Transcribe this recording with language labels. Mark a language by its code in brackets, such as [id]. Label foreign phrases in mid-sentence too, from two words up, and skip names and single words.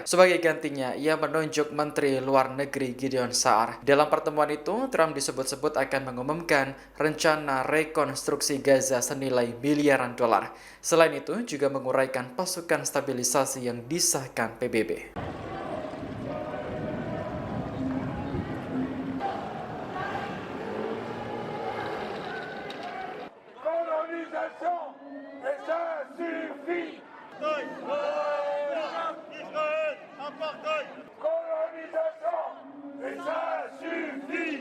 [id] Sebagai gantinya, ia menunjuk Menteri Luar Negeri Gideon Sa'ar. Dalam pertemuan itu, Trump disebut-sebut akan mengumumkan rencana rekonstruksi Gaza senilai miliaran dolar. Selain itu, juga menguraikan pasukan stabilisasi yang disahkan PBB. [fr] Colonisation, et ça suffit. Colonisation, et ça suffit.